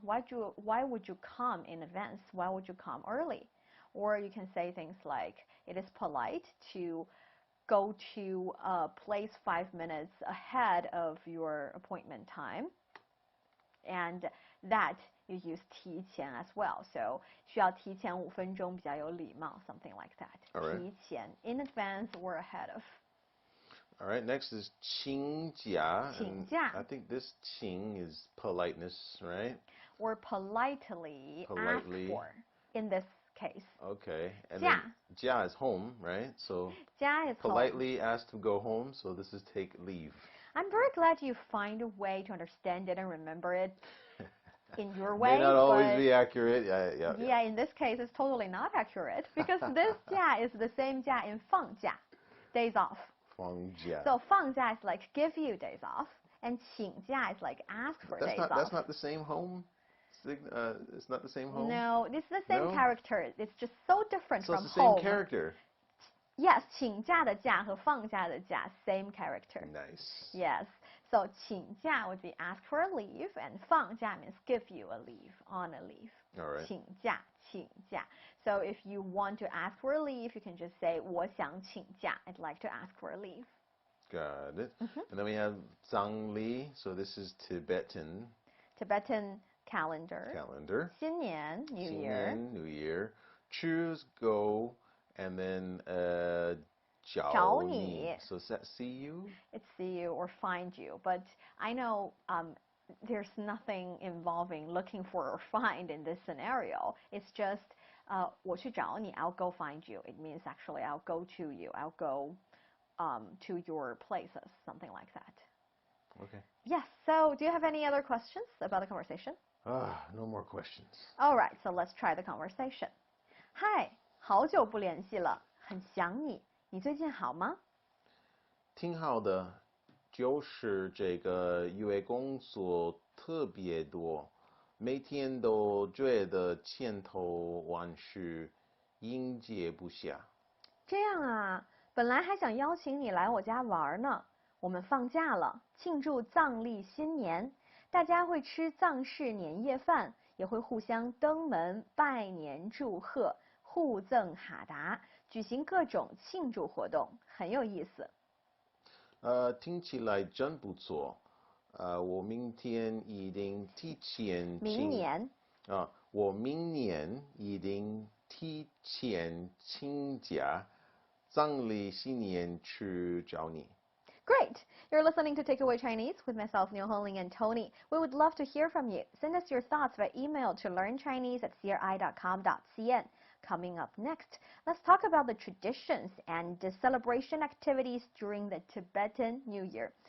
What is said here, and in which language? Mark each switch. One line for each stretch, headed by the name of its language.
English: Why would you come in advance? Why would you come early? Or you can say things like, it is polite to go to a place 5 minutes ahead of your appointment time. And that you use 提前 as well. So
Chinese: 需要提前5分钟比较有礼貌,
English: something like that. All right. 提前, in advance or ahead of. All right, next is 请假.
Chinese: 请假.
English: I think this 请 is politeness, right? Or politely ask for, in this case. Okay. And then 假 is home, right? So 假 is politely asked to go home, so this is take leave. I'm very glad you find a way to understand it and remember it in your way. May not always be accurate. Yeah, in this case, it's totally not accurate because this 假 is the same 假 in 放假, days off.
Chinese: 放假.
English: So 放假 is like give you days off, and 请假 is like ask for days off. That's not the same home? It's not the same home? No, it's the same character. It's just so different from home. So it's the same character. Yes,
Chinese: 请假的假和放假的假,
English: same character. Nice. Yes. So 请假 would be ask for a leave, and 放假means give you a leave, on a leave. All right.
Chinese: 请假.
English: So if you want to ask for a leave, you can just say
Chinese: 我想请假.
English: I'd like to ask for a leave. Got it. And then we have 葬礼. So this is Tibetan calendar. 新年 New Year. New Year. Choose, go, and then
Chinese: 找你.
English: So is that see you? It's see you or find you. But I know there's nothing involving looking for or find in this scenario. It's just
Chinese: 我去找你,
English: I'll go find you. It means actually I'll go to you. I'll go to your places, something like that. Okay. Yes. So do you have any other questions about the conversation? No more questions. All right. So let's try the conversation.
Chinese: Hi, 好久不联系了，很想你。你最近好吗？挺好的，就是这个月工作特别多，每天都觉得千头万绪，应接不暇。这样啊，本来还想邀请你来我家玩呢。我们放假了，庆祝藏历新年，大家会吃藏式年夜饭，也会互相登门拜年祝贺，互赠哈达，举行各种庆祝活动，很有意思。听起来真不错。我明天一定提前。明年。我明年一定提前请假，藏历新年去找你。
English: Great! You're listening to Takeaway Chinese with myself, Niu Hongling, and Tony. We would love to hear from you. Send us your thoughts by email to learnchinese@cri.com.cn. Coming up next, let's talk about the traditions and the celebration activities during the Tibetan New Year.